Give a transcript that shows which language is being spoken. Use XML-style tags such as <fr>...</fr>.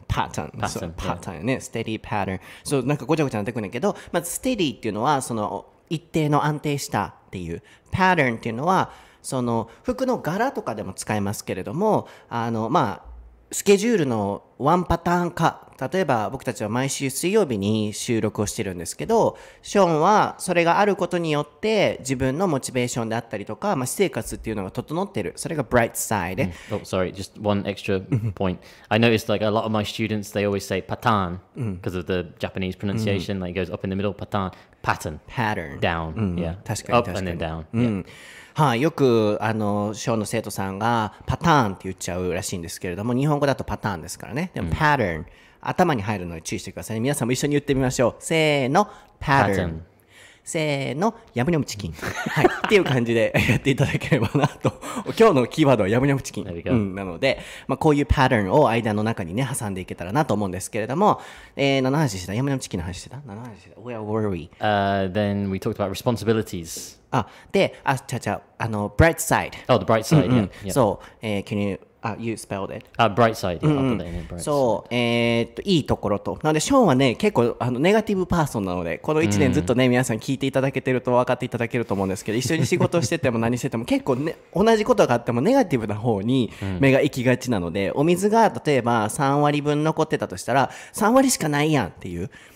<ja>パターンね、steady pattern。そう、なんかごちゃごちゃなってくんねんけど、まず steady っていうのは、その、一定の安定したっていう、pattern っていうのは、その服の柄とかでも使えますけれども、スケジュールのワンパターン化、例えば僕たちは毎週水曜日に収録をしてるんですけど、ショーンはそれがあることによって自分のモチベーションであったりとか、私生活っていうのが整ってる。それが bright side。</ja> <en>Oh, sorry, just one extra point. I noticed like a lot of my students, they always say patan because of the Japanese pronunciation. Like it goes up in the middle, patan, pattern, down, yeah,</en> <ja>確かに</ja> <en>up and then down. Yeah.</en> <ja>はい、よくショーの生徒さんがパターンって言っちゃうらしいんですけれども、日本語だとパターンですからね。でもパターン、頭に入るので注意してくださいね。皆さんも一緒に言ってみましょう。せーの、pattern。せーの、ヤムニャムチキン。はい。っていう感じでやっていただければなと。今日のキーワードはヤムニャムチキン。なので、こういうパターンを間の中にね、挟んでいけたらなと思うんですけれども、何の話してた？ヤムニャムチキンの話してた？何の話してた？ Where were we?</ja> <en>Then we talked about responsibilities. で、bright side. Oh, the bright side, yeah. そう、can you spelled it? Bright side, yeah. I'll put that in bright side.</en> <ja>そう、いいところと。なので、ショーンはね、結構ネガティブパーソンなので、この1年ずっとね、皆さん聞いていただけてると分かっていただけると思うんですけど、一緒に仕事してても何してても結構ね、同じことがあってもネガティブな方に目が行きがちなので、お水が例えば3割分残ってたとしたら、3割しかないやんっていう。</ja>